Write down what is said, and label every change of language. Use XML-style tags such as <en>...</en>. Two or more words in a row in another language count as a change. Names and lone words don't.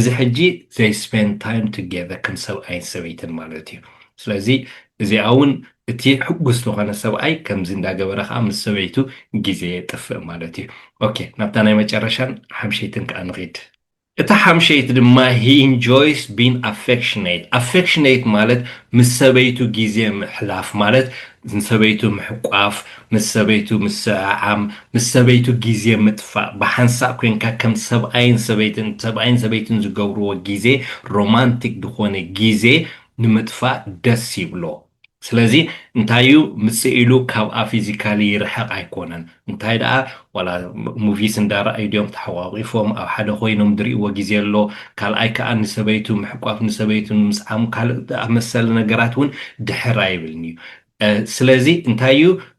<ti>ሕጂ</ti> <en>they spend time together</en> <ti>ከም ሰብኣይን ሰበይትን ማለት እዩ ስለዚ እዚኣ እውን እቲ ሕጉስ ዝኾነ ሰብኣይ ከምዚ እንዳገበረ ከዓ ምስ ሰበይቱ ግዜ የጥፍእ ማለት እዩ ኦኬ ናብታ ናይ መጨረሻን ሓምሸይትን ከዓ ንኺድ እታ ሓምሸይቲ ድማ</ti> <en>he enjoys being affectionate</en> <ti>ማለት ምስ ሰበይቱ ግዜ ምሕላፍ ማለት ንሰበይቱ ምሕቋፍ ምስ ሰበይቱ ምስዓዓም ምስ ሰበይቱ ግዜ ምጥፋእ ብሓንሳእ ኮንካ ከም ሰብኣይን ሰበይትን ዝገብርዎ ግዜ ሮማንቲክ ዝኾነ ግዜ ንምጥፋእ ደስ ይብሎ ስለዚ እንታይ እዩ ምፅእ ኢሉ ካብኣ ፊዚካሊ ይርሕቕ ኣይኮነን እንታይ ደኣ ዋላ ሙቪስ እንዳረኣዩ ድዮም ተሓቋቂፎም ኣብ ሓደ ኮይኖም ዝርእይዎ ግዜ ኣሎ ካልኣይ ከዓ ንሰበይቱ ምሕቋፍ ንሰበይቱ ምስዓሙ ካልእ መሰለ ነገራት እውን ድሕር ኣይብልኒ እዩ ስለዚ እንታይ እዩ</ti>